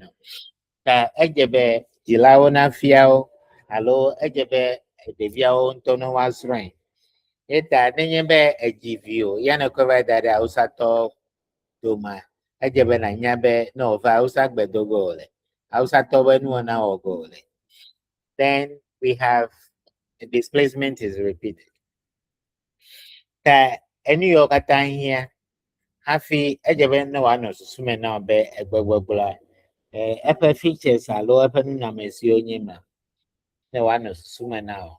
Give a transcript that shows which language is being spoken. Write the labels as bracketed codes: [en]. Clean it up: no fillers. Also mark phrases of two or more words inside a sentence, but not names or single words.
[ee] Ta edze be dzilawo nafiawo alo edze be ɖeviawo ŋutɔ ne woazrɔ̃e. Eta nenye be edzi viwo, ya nekɔe va da ɖe awusatɔwo doma, edze be nànya be ne wòva awusa gbedoge wòle, awusatɔwo ƒe nuwɔna wɔge wòle. [en] Then we have displacement is repeated. [ee] Ta enu yiwo katã hiã hafi edze be ne wòanɔ susu me na be egbegbɔgblɔa, eƒe features alo eƒe nunɔamesiwo nye ma, ne wòanɔ susu me na wo.